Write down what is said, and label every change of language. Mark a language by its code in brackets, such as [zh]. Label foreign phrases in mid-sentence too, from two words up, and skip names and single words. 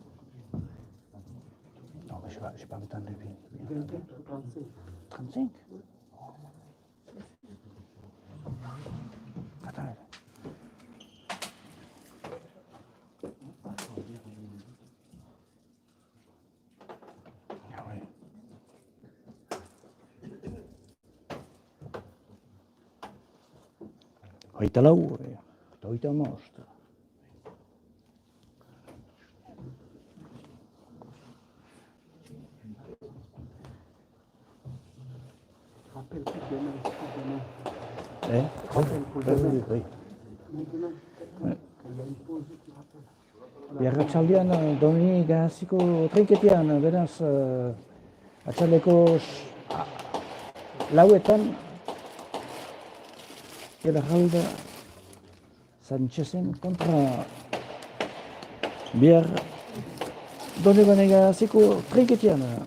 [fr] Non, mais je n'ai pas le temps de lui. 24, 35. 35. Attends. Ah oui. [eu] Hogeita lau, eta hogeita hamabost. [fr] Rappelle pour demain, pour demain. Eh? Rappelle pour demain. Oui. Maintenant, Ouais. elle a une pause, tu rappelles. [eu] Biarratxaldian Dominik hasiko trinketian, beraz, atxaldeko lauetan, Geralda Sanchezen kontra bihar Donebanega hasiko trinketian.